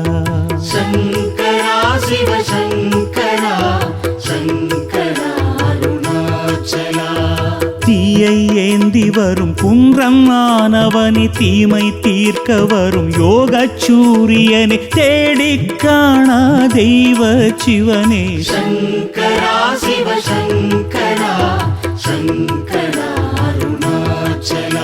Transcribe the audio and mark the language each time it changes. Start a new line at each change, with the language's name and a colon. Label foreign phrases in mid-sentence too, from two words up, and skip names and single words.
Sanskrit: शङ्करा शिवशङ्करा शङ्करा अरुणाचला
Tamil: தீயை ஏந்தி வரும் குன்றம் ஆனவனே தீமை தீர்க்க வரும் யோகச் சூரியனே தேடிக் காணா தெய்வ சிவனே
Sanskrit: शङ्करा शिवशङ्करा शङ्करा अरुणाचला